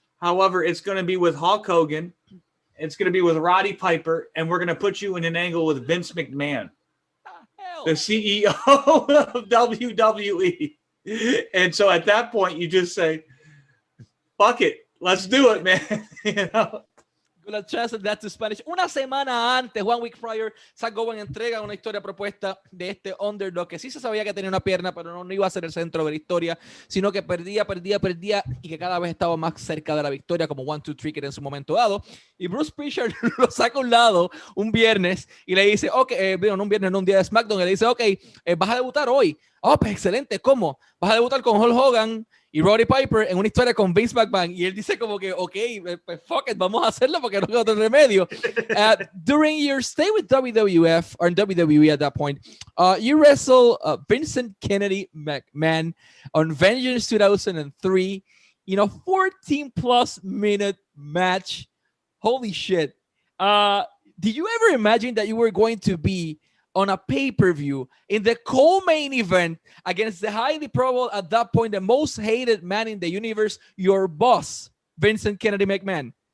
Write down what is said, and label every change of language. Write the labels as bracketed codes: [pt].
[en] However, it's going to be with Hulk Hogan. It's going to be with Roddy Piper, and we're going to put you in an angle with Vince McMahon, the CEO of WWE." And so at that point, you just say, "Fuck it, let's do it, man." You know? Gonna translate that to Spanish. [es] Una semana antes, [en] 1 week prior, [es] Zach Gowen entrega una historia propuesta de este underdog que sí se sabía que tenía una pierna, pero no iba a ser el centro de la historia, sino que perdía y que cada vez estaba más cerca de la victoria, como 1-2-3 que era en su momento dado. Y Bruce Pritchard lo saca a un lado un viernes y le dice, ok, no un viernes, no un día de SmackDown, y le dice, ok, vas a debutar hoy. Oh, pues excelente, ¿cómo? Vas a debutar con Hulk Hogan y Roddy Piper en una historia con Vince McMahon. Y él dice como que, ok, pues [en] fuck it, [es] vamos a hacerlo porque no hay otro remedio. [en] During your stay with WWF, or in WWE at that point, you wrestle Vincent Kennedy McMahon on Vengeance 2003 in a 14-plus minute match. Holy shit. Did you ever imagine that you were going to be on a pay-per-view in the co-main event against the highly probable, at that point, the most hated man in the universe, your boss, Vincent Kennedy McMahon?